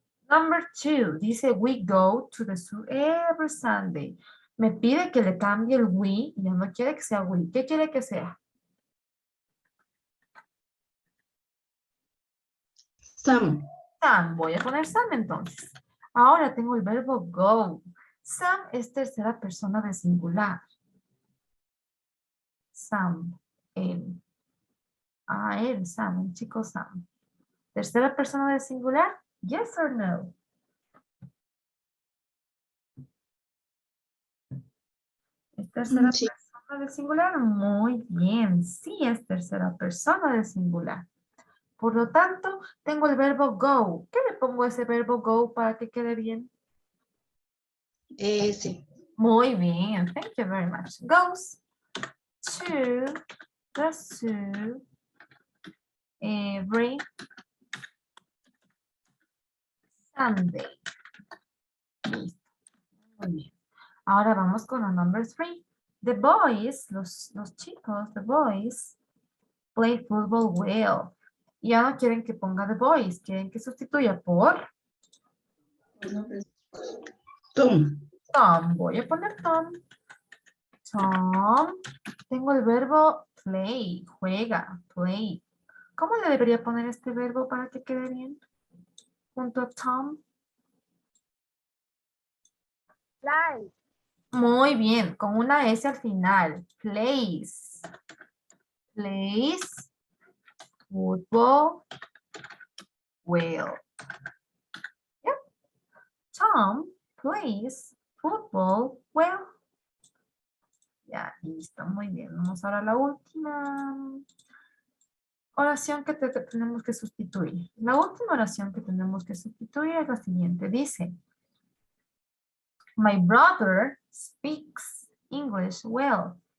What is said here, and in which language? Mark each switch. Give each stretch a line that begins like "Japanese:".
English: Number 2, dice we go to the zoo every Sunday.
Spanish: Me pide que le cambie el we, ya no quiere que sea we. ¿Qué quiere que sea?
English: Some.
Spanish: Sam, voy a poner Sam entonces. Ahora tengo el verbo go. Sam es tercera persona de singular. Sam, él. Ah, él, Sam, el chico Sam. Tercera persona de singular,
English: yes or no?
Spanish: ¿Es tercera Sí. persona de singular? Muy bien, sí es tercera persona de singular. Por lo tanto, tengo el verbo go. ¿Qué le pongo a ese verbo go para que quede bien? Sí. Muy bien,
English: thank you very much. Goes to the zoo every Sunday.
Spanish: Listo. Muy bien. Ahora vamos con la
English: number 3. The boys,
Spanish: los chicos,
English: the boys, play football well.
Spanish: Ya no quieren que ponga
English: the boys,
Spanish: quieren que sustituya por Tom. Tom. Voy a poner Tom. Tom. Tengo el verbo play, juega, play. ¿Cómo le debería poner este verbo para que quede bien? Junto a Tom.
English: Like.
Spanish: Muy bien, con una S al final.
English: Plays. Plays football well. Yep. Tom plays football well.
Spanish: Ya, listo, muy bien. Vamos ahora a la última oración que tenemos que sustituir. La última oración que tenemos que sustituir es la siguiente.
English: Dice, my brother speaks English well.